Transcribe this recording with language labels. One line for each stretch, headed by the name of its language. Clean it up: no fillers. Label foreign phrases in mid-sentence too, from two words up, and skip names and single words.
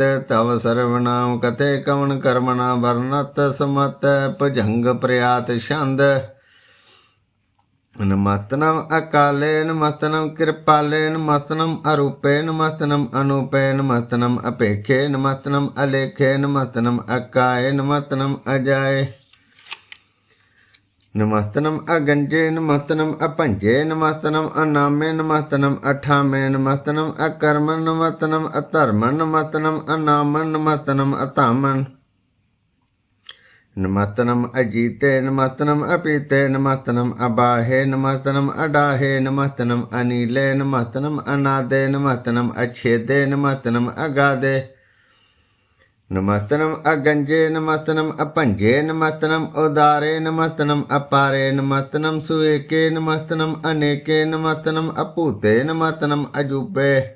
Braj: ਤਵ ਸਰਵਨਾਮ ਕਥੇ ਕਵਨ ਕਰਮਣਾ, ਵਰਨਤ ਸਮਤ ਭੁਜੰਗ ਪ੍ਰਿਆਤ ਛੰਦ। ਨਮਸਤਨਮ ਅਕਾਲੇ, ਨਮਸਤਨਮ ਕਿਰਪਾਲੇ। ਨਮਸਤਨਮ ਅਰੂਪੇ, ਨਮਸਤਨਮ ਅਨੂਪੇ। ਨਮਸਤਨਮ ਅਪੇਖੇ, ਨਮਸਤਨਮ ਅਲੇਖੇ। ਨਮਸਤਨਮ ਅਕਾਏ, ਨਮਸਤਨਮ ਅਜਾਏ। नमस्तनम अगंजे नमस्तनम अपंजे नमस्तनम अनामे नमस्तनम अठामे नमस्तनम अकर्मण नमस्तनम अधर्मण नमस्तनम अनामन नमस्तनम अतामन नमस्तनम अजीते नमस्तनम अपीते नमस्तनम अबाहे नमस्तनम अडाहे नमस्तनम अनीले नमस्तनम अनादे नमस्तनम अच्छेदे नमस्तनम अगाधे नमस्तनम अगंजे नमस्तनम अपंजे नमस्तनम उदारे नमस्तनम अपारे नमस्तनम सुएके नमस्तनम अनेके नमस्तनम अपूते नमस्तनम अजूबे